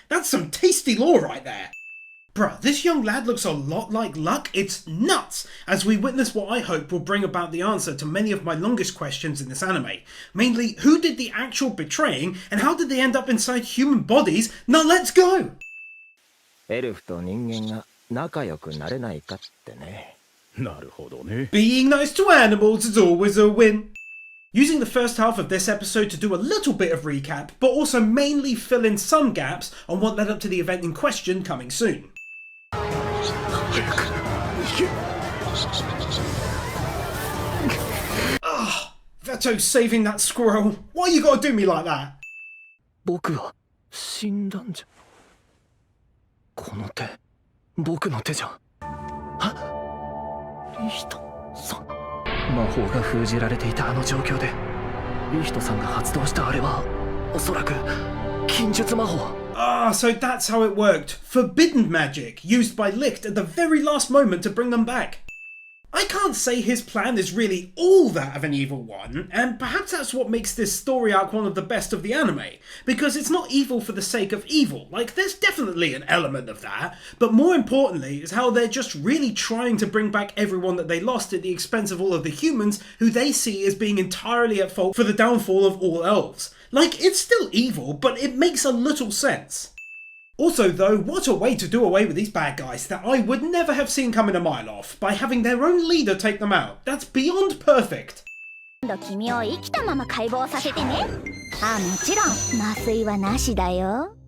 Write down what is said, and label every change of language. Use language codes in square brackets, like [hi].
[en] That's some tasty lore right there. Bruh, this young lad looks a lot like Luck. It's nuts, as we witness what I hope will bring about the answer to many of my longest questions in this anime. Mainly, who did the actual betraying, and how did they end up inside human bodies? Now let's go! [ja] エルフと人間が仲良くなれないかってね。なるほどね。 [en] Being nice to animals is always a win. Using the first half of this episode to do a little bit of recap, but also mainly fill in some gaps on what led up to the event in question coming soon. Ah, Veto's saving that squirrel. Why you gotta do me like that? [ja] 僕は死んだんじゃ。この手、僕の手じゃ。リヒトさん。魔法が封じられていたあの状況で、リヒトさんが発動したあれは、おそらく禁術魔法。 [en] Ah, so that's how it worked. Forbidden magic, used by Licht at the very last moment to bring them back. I can't say his plan is really all that of an evil one, and perhaps that's what makes this story arc one of the best of the anime, because it's not evil for the sake of evil. Like, there's definitely an element of that, but more importantly is how they're just really trying to bring back everyone that they lost at the expense of all of the humans who they see as being entirely at fault for the downfall of all elves. Like, it's still evil, but it makes a little sense. Also though, what a way to do away with these bad guys that I would never have seen coming a mile off, by having their own leader take them out. That's beyond perfect. [ja] 君を生きたまま解剖させてね。あ、もちろん麻酔はなしだよ。